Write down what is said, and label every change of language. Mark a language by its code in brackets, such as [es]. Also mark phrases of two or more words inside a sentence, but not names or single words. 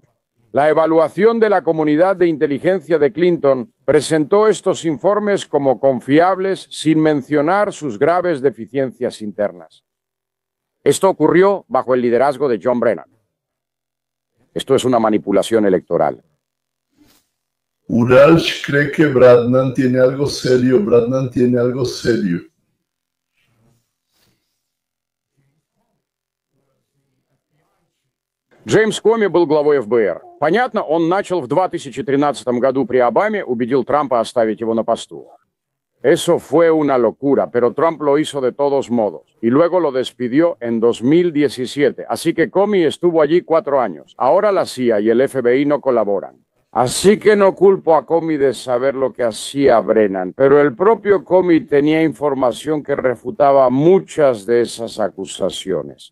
[es] La evaluación de la comunidad de inteligencia de Clinton presentó estos informes como confiables sin mencionar sus graves deficiencias internas. Esto ocurrió bajo el liderazgo de John Brennan. Esto es una manipulación electoral. Uralsh cree que Brennan tiene algo serio. Brennan tiene algo serio. [ru] Джеймс Коми был главой ФБР. Понятно, он начал в 2013 году при Обаме, убедил Трампа оставить его на посту. [es] Eso fue una locura, pero Trump lo hizo de todos modos. Y luego lo despidió en 2017. Así que Comey estuvo allí 4 años. Ahora la CIA y el FBI no colaboran. Así que no culpo a Comey de saber lo que hacía Brennan, pero el propio Comey tenía información que refutaba muchas de esas acusaciones.